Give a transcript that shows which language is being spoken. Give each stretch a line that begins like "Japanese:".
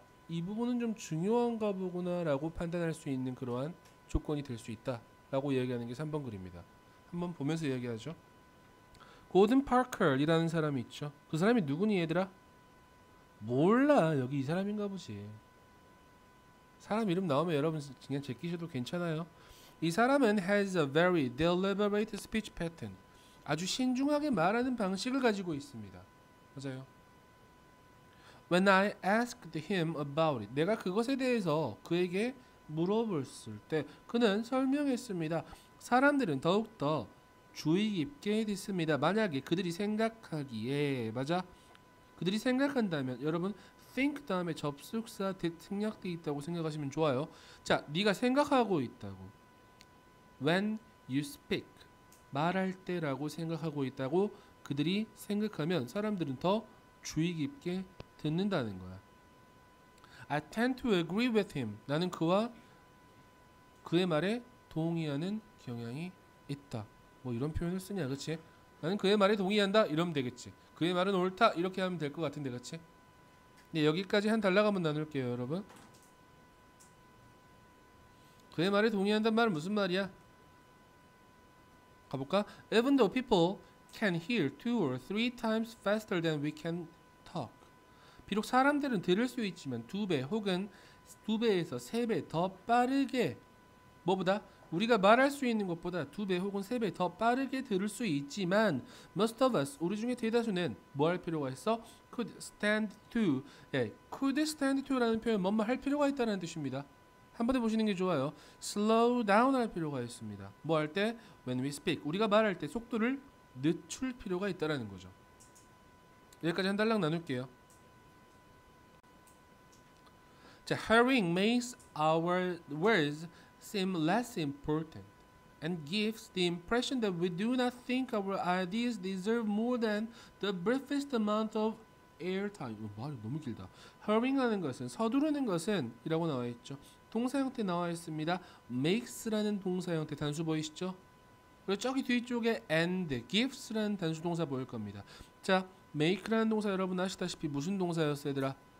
Korean: 이 부분은 좀 중요한가 보구나 라고 판단할 수 있는 그러한 조건이 될 수 있다 라고 이야기하는 게 3번 글입니다. 한번 보면서 이야기하죠. 고든 파커이라는 사람이 있죠. 그 사람이 누구니 얘들아? 몰라. 여기 이 사람인가 보지. 사람 이름 나오면 여러분 그냥 제끼셔도 괜찮아요. 이 사람은
English: has a very deliberate speech pattern.
Korean: 아주 신중하게 말하는 방식을 가지고 있습니다. 맞아요.
English: When I asked him about it,
Korean: 내가 그것에 대해서 그에게 물어봤을 때 그는 설명했습니다. 사람들은 더욱더 주의 깊게 듣습니다. 만약에 그들이 생각하기에 맞아? 그들이 생각한다면 여러분 think 다음에 접속사 that 생략돼 있다고 생각하시면 좋아요. 자, 네가 생각하고 있다고.
English: When you speak
Korean: 말할 때라고 생각하고 있다고 그들이 생각하면 사람들은 더 주의 깊게 듣는다는 거야.
English: I tend to agree with him.
Korean: 나는 그의 말에 동의하는 경향이 있다. 뭐 이런 표현을 쓰냐, 그렇지? 나는 그의 말에 동의한다. 이러면 되겠지. 그의 말은 옳다. 이렇게 하면 될 것 같은데, 그렇지? 네, 여기까지 한 단락 한번 나눌게요, 여러분. 그의 말에 동의한다는 말은 무슨 말이야? 가볼까?
English: Even though people can hear 2 or 3 times faster than we can talk.
Korean: 비록 사람들은 들을 수 있지만 2배 혹은 2배에서 3배 더 빠르게 뭐보다 우리가 말할 수 있는 것보다 2배 혹은 3배 더 빠르게 들을 수 있지만
English: most of us
Korean: 우리 중에 대다수는 뭐 할 필요가 있어?
English: could stand to could stand to
Korean: 라는 표현 뭐뭐 할 필요가 있다는 뜻입니다. 한번 해보시는 게 좋아요.
English: slow down
Korean: 할 필요가 있습니다. 뭐 할 때?
English: when we speak
Korean: 우리가 말할 때 속도를 늦출 필요가 있다는 거죠. 여기까지 한 단락 나눌게요.
English: 자, hurrying makes our words seem less important and gives the impression that we do not think our ideas deserve more than the briefest amount of airtime.
Korean: 말이 너무 길다. hurrying하는 것은 서두르는 것은 이라고 나와 있죠. 동사 형태 나와 있습니다. makes라는 동사 형태 단수 보이시죠? 그리고 저기 뒤쪽에 and gives라는 단수 동사 보일 겁니다. 자, make라는 동사 여러분 아시다시피 무슨 동사였어요, 얘들아?